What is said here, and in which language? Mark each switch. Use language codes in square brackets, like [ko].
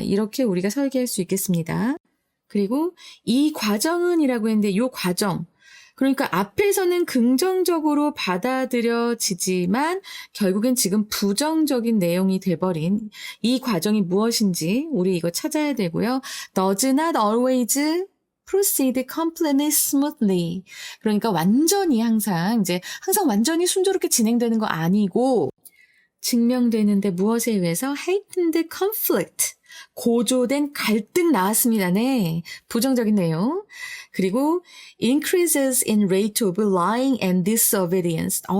[ko] 이렇게 우리가 설계할 수 있겠습니다. 그리고 이 과정은 이라고 했는데 이 과정. 그러니까 앞에서는 긍정적으로 받아들여지지만 결국엔 지금 부정적인 내용이 돼버린 이 과정이 무엇인지 우리 이거 찾아야 되고요. [en] Does not always proceed completely smoothly. [ko] 그러니까 완전히 항상 완전히 순조롭게 진행되는 거 아니고 증명되는데 무엇에 의해서 [en] heightened conflict. [ko] 고조된 갈등 나왔습니다. 네. 부정적인 내용. [en] 그리고 increases in rate of lying and disobedience.